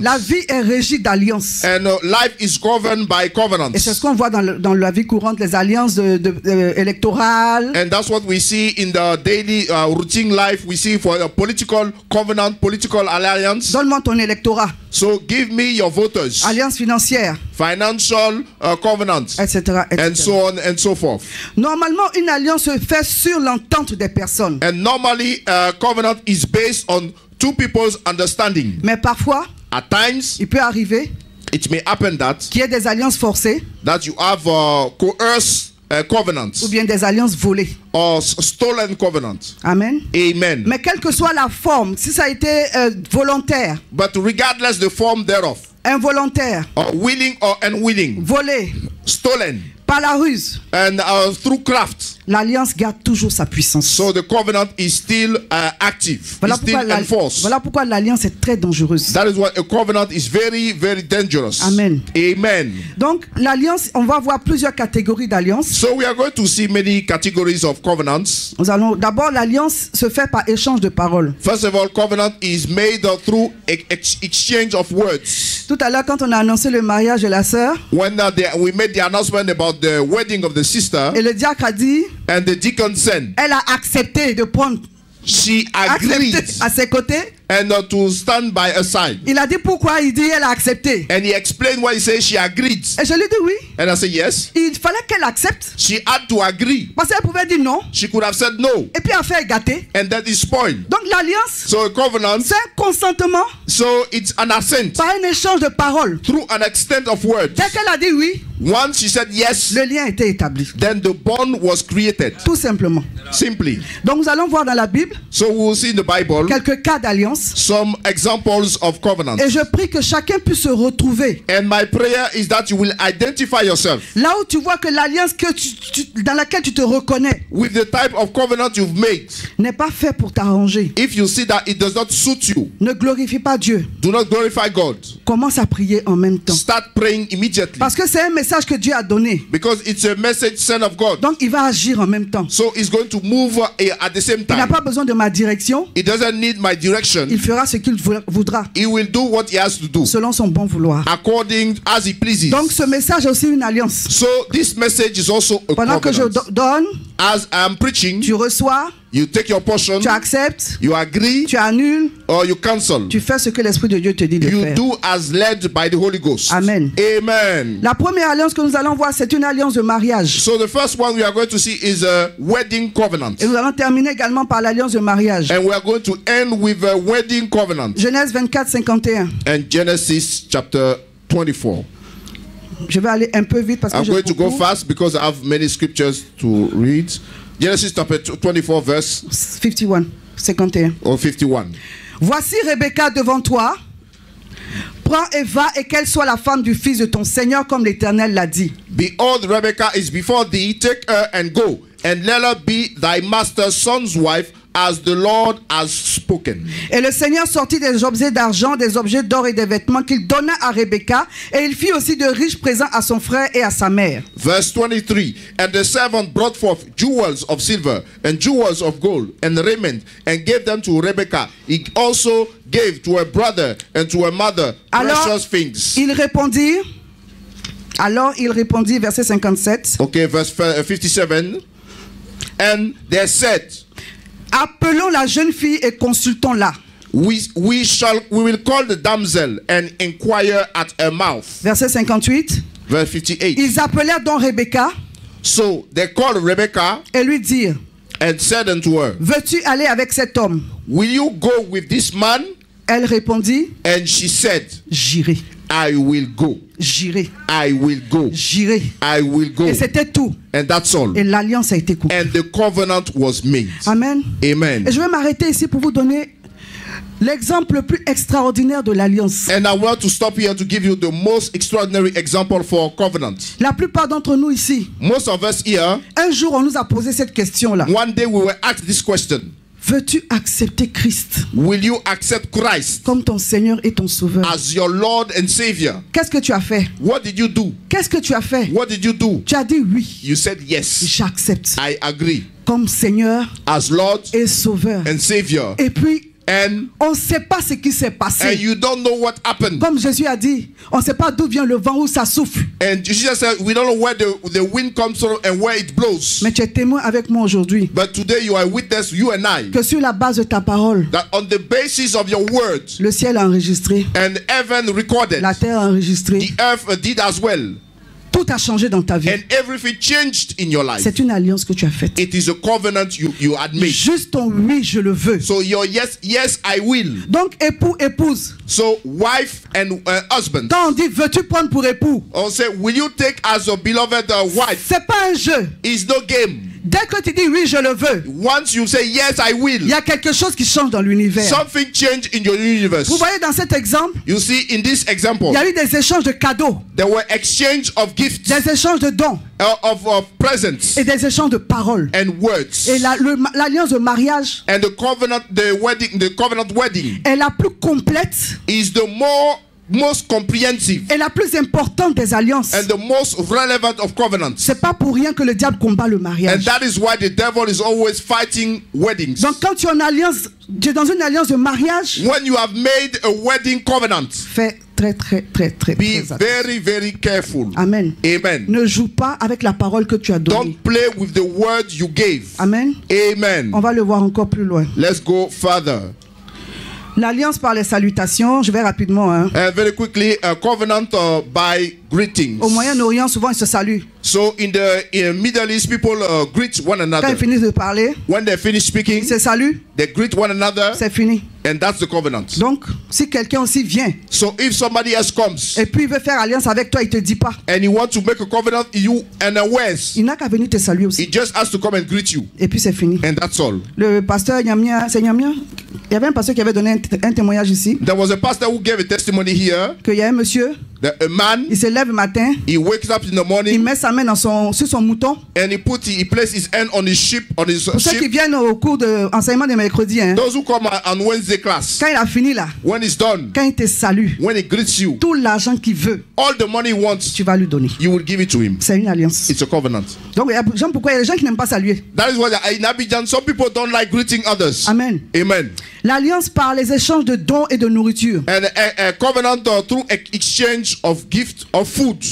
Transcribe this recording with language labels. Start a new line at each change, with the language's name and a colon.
French: La vie est régie d'alliances.
English: And life is governed by
French: Et c'est ce qu'on voit dans la vie courante, les alliances électorales.
English: And that's what we see in the daily routine life. We see for a political covenant, political alliance.
French: Donne-moi ton électorat.
English: So give me your voters.
French: Alliance financière,
English: Financial covenants.
French: etc.
English: And etc. so on and so forth.
French: Normalement, une alliance se fait sur l'entente des personnes.
English: And normally, covenant is based on two people's understanding.
French: Mais parfois,
English: At times,
French: il peut arriver
English: it may happen
French: qu'il y ait des alliances forcées
English: that you have coerced covenants
French: ou bien des alliances volées.
English: or stolen covenants.
French: Amen.
English: Amen.
French: Mais quelle que soit la forme, si ça a été volontaire,
English: But regardless the form thereof,
French: involontaire,
English: or willing or unwilling,
French: volé,
English: stolen,
French: par la ruse,
English: and through craft,
French: l'alliance garde toujours sa puissance.
English: so the covenant is still active,
French: Voilà
English: is still enforced.
French: voilà pourquoi l'alliance est très dangereuse.
English: That is why a covenant is very, very dangerous.
French: Amen.
English: Amen.
French: Donc l'alliance, on va voir plusieurs catégories d'alliances.
English: So we are going to see many categories of covenants.
French: Nous allons d'abord, l'alliance se fait par échange de paroles.
English: First of all, covenant is made through exchange of words.
French: Tout à l'heure, quand on a annoncé le mariage de la sœur,
English: When we made the announcement about the wedding of the sister,
French: et le diacre a dit,
English: and the deacon said,
French: elle a accepté de prendre
English: she agreed
French: à ses côtés.
English: and to stand by her side.
French: Il a dit pourquoi, il dit elle a accepté.
English: And he explained why he said she agreed.
French: Et je lui ai dit oui.
English: And I said, yes.
French: Il fallait qu'elle accepte.
English: She had to agree.
French: Parce qu'elle pouvait dire non.
English: She could have said no.
French: Et puis affaire est gâtée.
English: And that is spoiled.
French: Donc l'alliance,
English: So a covenant,
French: c'est un consentement
English: so it's an assent
French: par un échange de paroles.
English: through an extent of words.
French: Dès qu'elle a dit oui,
English: Once she said yes,
French: le lien était établi.
English: then the bond was created.
French: Tout simplement.
English: Simply.
French: Donc nous allons voir dans la Bible
English: So we'll see in the Bible
French: quelques cas d'alliance.
English: some examples of covenants.
French: Et je prie que chacun puisse se retrouver.
English: And my prayer is that you will identify yourself
French: Là où tu vois que l'alliance que dans laquelle tu te reconnais
English: with the type of covenant you've made.
French: n'est pas fait pour t'arranger.
English: If you see that it does not suit you,
French: Ne glorifie pas Dieu.
English: do not glorify God.
French: Commence à prier en même temps.
English: Start praying immediately.
French: Parce que c'est un message que Dieu a donné.
English: Because it's a message sent of God.
French: Donc il va agir en même temps.
English: So it's going to move at the same
French: Il n'a
English: time.
French: pas besoin de ma direction.
English: It doesn't need my direction.
French: Il fera ce qu'il voudra.
English: He will do what he has to do
French: Selon son bon vouloir.
English: according as he pleases.
French: Donc ce message est aussi une alliance.
English: So this message is also a
French: Pendant que je
English: covenant.
French: donne,
English: As I'm preaching,
French: tu reçois,
English: you take your portion,
French: tu acceptes,
English: you agree,
French: tu annules,
English: or you cancel.
French: tu fais ce que l'Esprit de Dieu te dit de
English: You
French: faire.
English: do as led by the Holy Ghost.
French: Amen.
English: Amen.
French: La première alliance que nous allons voir, c'est une alliance de mariage.
English: So the first one we are going to see is a wedding covenant.
French: Et nous allons terminer également par l'alliance de mariage.
English: And we are going to end with a wedding covenant.
French: Genèse 24, 51.
English: And Genesis chapter 24.
French: Je vais aller un peu vite parce que
English: I'm
French: je
English: going to go
French: cours.
English: fast because I have many scriptures to read. Genesis chapter 24 verse 51. 51. or 51.
French: Voici Rebecca devant toi. Prends et va et qu'elle soit la femme du fils de ton Seigneur comme l'Éternel l'a dit.
English: Behold, Rebekah is before thee. Take her and go, and let her be thy master's son's wife, as the Lord has spoken.
French: Et le Seigneur sortit des objets d'argent, des objets d'or et des vêtements qu'il donna à Rebecca, et il fit aussi de riches présents à son frère et à sa mère.
English: Verse 23. And the servant brought forth jewels of silver and jewels of gold and raiment and gave them to Rebekah. He also gave to her brother and to her mother precious things.
French: Alors il répondit, verset 57.
English: Okay, verse 57. And they said,
French: appelons la jeune fille et consultons-la.
English: We will call the damsel and inquire at her mouth.
French: Verset 58.
English: Verse 58.
French: Ils appelèrent donc Rebecca.
English: So they called Rebecca
French: et lui dirent,
English: and said unto her,
French: veux-tu aller avec cet homme?
English: Will you go with this man?
French: Elle répondit,
English: and she said,
French: j'irai.
English: I will go.
French: J'irai.
English: I will go.
French: J'irai.
English: I will go.
French: Et c'était tout.
English: And that's all.
French: Et l'alliance a été coupée.
English: And the covenant was made.
French: Amen.
English: Amen.
French: Et je vais m'arrêter ici pour vous donner l'exemple le plus extraordinaire de l'alliance.
English: And I want to stop here to give you the most extraordinary example for covenant.
French: La plupart d'entre nous ici,
English: most of us here,
French: un jour on nous a posé cette question-là.
English: One day we were asked this question.
French: Veux-tu accepter Christ?
English: Will you accept Christ
French: comme ton Seigneur et ton Sauveur?
English: As your Lord and Savior?
French: Qu'est-ce que tu as fait?
English: What did you do?
French: Qu'est-ce que tu as fait?
English: What did you do?
French: Tu as dit oui.
English: You said yes.
French: J'accepte.
English: I agree.
French: Comme Seigneur
English: as Lord
French: et Sauveur.
English: And Savior.
French: Et puis
English: and
French: on ne sait pas ce qui s'est passé.
English: And you don't know what happened.
French: Comme Jésus a dit, on ne sait pas d'où vient le vent, où ça souffle.
English: And Jesus said, we don't know where the wind comes from and where it blows.
French: Mais tu es témoin avec moi aujourd'hui.
English: But today you are witness, you and I.
French: Que sur la base de ta parole.
English: That on the basis of your words.
French: Le ciel a enregistré.
English: And heaven recorded.
French: La terre a enregistré.
English: The earth did as well.
French: Tout a changé dans ta vie.
English: And everything changed in your life.
French: C'est une alliance que tu as faite.
English: It is a covenant you had made.
French: Juste ton oui, je le veux.
English: So your yes, yes, I will.
French: Donc époux, épouse.
English: So wife and husband.
French: Quand on dit veux-tu prendre pour époux?
English: On say will you take as your beloved wife?
French: C'est pas un jeu.
English: It's no game.
French: Dès que tu dis oui, je le veux.
English: Once you say yes, I will.
French: Il y a quelque chose qui change dans l'univers.
English: Something changed in your universe.
French: Vous voyez dans cet exemple?
English: You see in this example.
French: Il y a eu des échanges de cadeaux.
English: There were exchange of gifts.
French: Des échanges de dons.
English: Of presents.
French: Et des échanges de paroles.
English: And words.
French: Et l'alliance de mariage.
English: And the covenant wedding.
French: Est la plus complète.
English: Is the most comprehensive.
French: Et la plus importante des alliances.
English: And the most relevant of covenants.
French: C'est pas pour rien que le diable combat le mariage.
English: And that is why the devil is always fighting weddings.
French: Donc quand tu es en alliance, tu es dans une alliance de mariage.
English: When you have made a wedding covenant.
French: Fais très
English: Be very, very careful.
French: Amen.
English: Amen.
French: Ne joue pas avec la parole que tu as donnée.
English: Don't play with the word you gave.
French: Amen.
English: Amen.
French: On va le voir encore plus loin.
English: Let's go further.
French: L'alliance par les salutations, je vais rapidement.
English: Very quickly, a covenant by greetings.
French: Au Moyen-Orient, souvent ils se saluent.
English: So in the Middle East, people greet one another.
French: Quand ils finissent de parler,
English: when they finish speaking,
French: ils se saluent.
English: They greet one another.
French: C'est fini.
English: And that's the covenant.
French: Donc, si quelqu'un aussi vient,
English: so if somebody else comes,
French: et puis il veut faire alliance avec toi, il te dit pas.
English: And he wants to make a covenant you unawares.
French: Il n'a qu'à venir te saluer aussi.
English: He just has to come and greet you.
French: Et puis c'est fini.
English: And that's all.
French: Le pasteur Nyamia, c'est Nyamia. Il y avait un pasteur qui avait donné un témoignage ici.
English: There was a pastor who gave a testimony here.
French: Qu'il y a un monsieur.
English: A man.
French: Il se lève le matin.
English: He wakes up in the morning.
French: Il met sa main sur son mouton.
English: And he places his hand on his sheep, on his
French: Pour ceux qui viennent au cours de enseignement de mercredi, hein.
English: Those who come on Wednesday class.
French: Quand il a fini là.
English: When it's done.
French: Quand il te salue.
English: When he greets you.
French: Tout l'argent qu'il veut.
English: All the money he wants.
French: Tu vas lui donner.
English: You will give it to him.
French: C'est une alliance.
English: It's a covenant.
French: Donc pourquoi il y a des gens qui n'aiment pas saluer.
English: That is why in Abidjan some people don't like greeting others.
French: Amen.
English: Amen.
French: L'alliance par les échanges de dons et de nourriture.
English: And a covenant through exchange of gifts of food.